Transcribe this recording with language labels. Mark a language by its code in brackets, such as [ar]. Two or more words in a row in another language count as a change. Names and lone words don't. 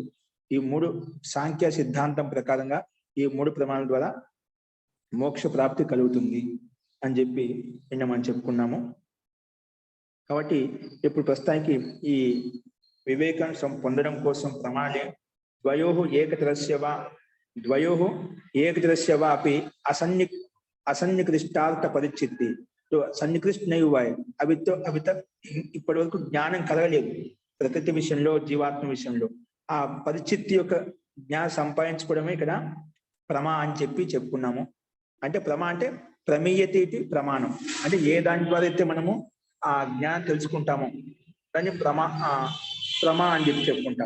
[te] ఈ 3 సాంఖ్య సిద్ధాంతం ప్రకారంగా ఈ 3 ప్రమాణాల ద్వారా మోక్ష ప్రాప్తి కలుగుతుంది అని చెప్పి నిన్న మనం చెప్పుకున్నాము. కాబట్టి ఇప్పుడు ప్రస్తుతానికి ఈ వివేకం పొందడం కోసం [sa] ప్రమాణే ద్వయోః ఏకతరస్య వాపి असन्निकृष्टार्थ परिचिति. [hi] तो सन्निकृष्ट नहीं हुआ है अभी तक [te] ఇప్పటి వరకు జ్ఞానం కలగలేదు. ప్రకృతి విషయంలో, జీవాత్మ విషయంలో ఆ పరిచితి యొక్క జ్ఞానం సంపాదించుకోవడమే ఇక్కడ ప్రమా అని చెప్పి చెప్పుకున్నాము. అంటే ప్రమా అంటే ప్రమేయతి ప్రమాణం, అంటే ఏ దాని ద్వారా అయితే మనము ఆ జ్ఞానం తెలుసుకుంటామో దాన్ని ప్రమా అని చెప్పి చెప్పుకుంటాం.